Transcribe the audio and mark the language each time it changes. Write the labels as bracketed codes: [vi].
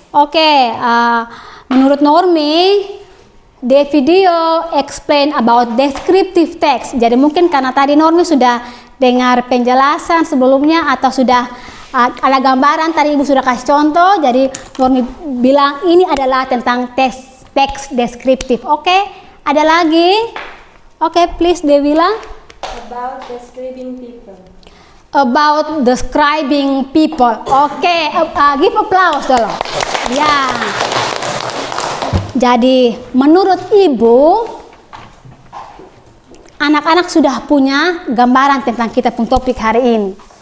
[en] Oke, [id] menurut Normi, [en] the video explain about descriptive text. [id] Jadi mungkin karena tadi Normi sudah dengar penjelasan sebelumnya atau sudah ada gambaran, tadi Ibu sudah kasih contoh, jadi Normi bilang ini adalah tentang teks deskriptif. Oke, ada lagi? Oke, please Devila. [en] About describing people. About describing people. Oke, give applause dulu. Ya. [id] Jadi menurut Ibu, anak-anak sudah punya gambaran tentang kita pun topik hari ini.